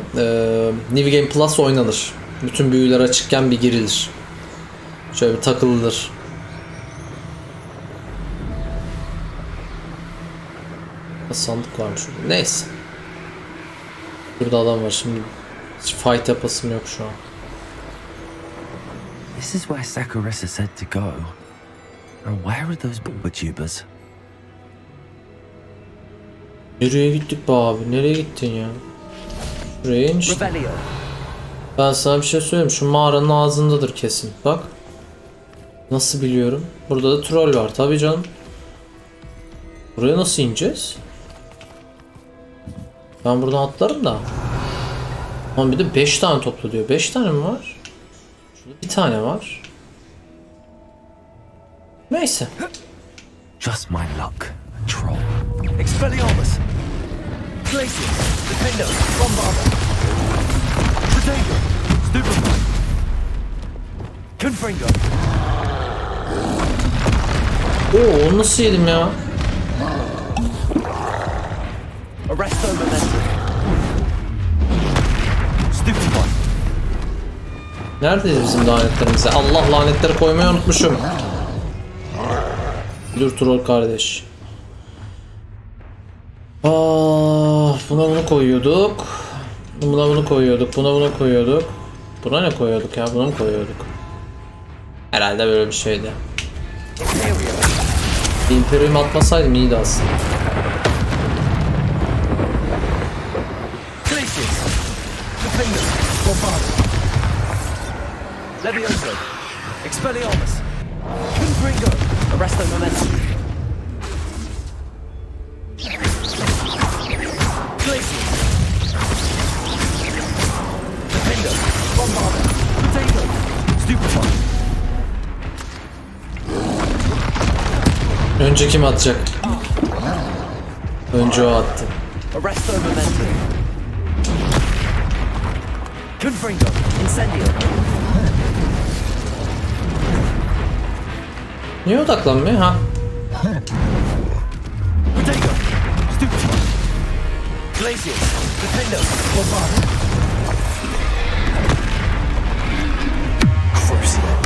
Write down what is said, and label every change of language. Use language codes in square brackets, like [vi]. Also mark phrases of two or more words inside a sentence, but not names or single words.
[tr] New Game Plus oynanır. Bütün büyüler açıkken bir girilir. Şöyle bir takılır. Sandık varmış şurada. Neyse. Burada adam var şimdi. Hiç fight yapasım yok şu an. [en] This is where Sakurasa said to go. And where are those booktubers? [tr] Nereye gittik be abi? Nereye gittin ya? Şuraya in işte. Ben sana bir şey söyleyeyim. Şu mağaranın ağzındadır kesin. Bak. Nasıl biliyorum? Burada da troll var. Tabii canım. Buraya nasıl ineceğiz? Ben buradan atlarım da. Ama bir de 5 tane topla diyor. 5 tane mi var? Şurada bir tane var. Neyse. [en] Just my luck. Troll. [tr] Expelliarmus. Glacius. Defender. Bombarder. Potato. Stupefy. Confringo. Onu nasıl yedim ya? Arresto momentum. Stupefy. Neredeyiz bizim lanetlerimiz? Allah, lanetleri koymayı unutmuşum. Dur troll kardeş. Buna bunu koyuyorduk. Buna bunu koyuyorduk. Buna bunu koyuyorduk. Buna ne koyuyorduk ya? Buna mı koyuyorduk? Herhalde böyle bir şeydi. Imperium atmasaydım iyiydi aslında. Levioso. Expelliarmus. Confringo. Arresto momentum. Glacius. Defender. Bombarder. Potato. Stupefy. Önce kim atacak? Önce o attı. Arresto momentum. Confringo. Incendio. Niye odaklanmıyor ha? Protego. Stupid. Glacius. Defendo. Bombard. Crucial.